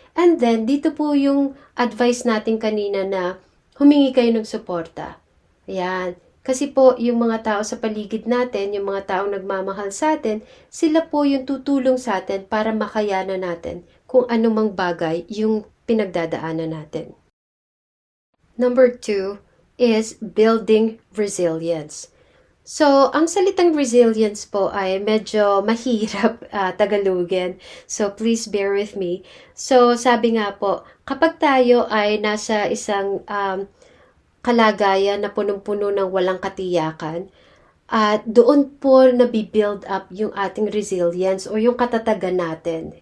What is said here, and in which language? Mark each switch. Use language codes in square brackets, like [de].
[tl] And then, dito po yung advice natin kanina na humingi kayo ng suporta. Ayan. Kasi po, yung mga tao sa paligid natin, yung mga taong nagmamahal sa atin, sila po yung tutulong sa atin para makayanan natin kung anumang bagay yung pinagdadaanan natin. [en] Number 2 is building resilience. [tl] So, ang salitang resilience po ay medyo mahirap Tagalogin. [en] So, please bear with me. [tl] So, sabi nga po, kapag tayo ay nasa isang kalagayan na punong-puno ng walang katiyakan, at doon po nabibuild up yung ating resilience o yung katatagan natin.